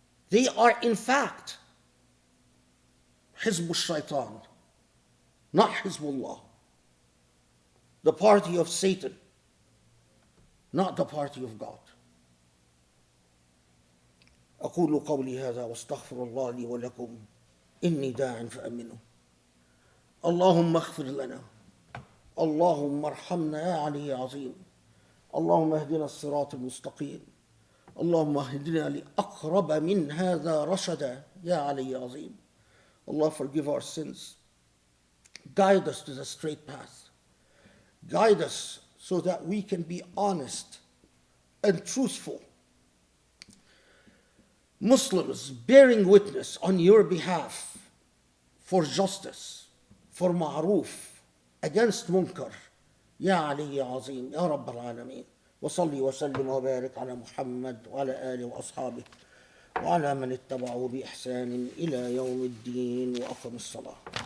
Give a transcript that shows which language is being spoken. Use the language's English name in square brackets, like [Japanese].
[English] They are in fact Hizb al-Shaitan, not Hizbullah, the party of Satan, not the party of God. [Arabic] أقول قولي هذا واستغفر الله لي ولكم إني داع فأمنوا. اللهم اغفر لنا، اللهم ارحمنا يا علي عظيم، اللهم اهدنا الصراط المستقيم، اللهم اهدنا لأقرب من هذا رشدا يا علي عظيم. [English] Allah forgive our sins. Guide us to the straight path. Guide us so that we can be honest and truthful Muslims bearing witness on your behalf for justice, for ma'roof, against munkar. [Arabic] Ya Ali ya Azim, Ya Rabb al-Alameen. وصلي وسلم وبارك على محمد وعلى آله وأصحابه وعلى من اتبعوا بإحسان إلى يوم الدين وأقم الصلاة.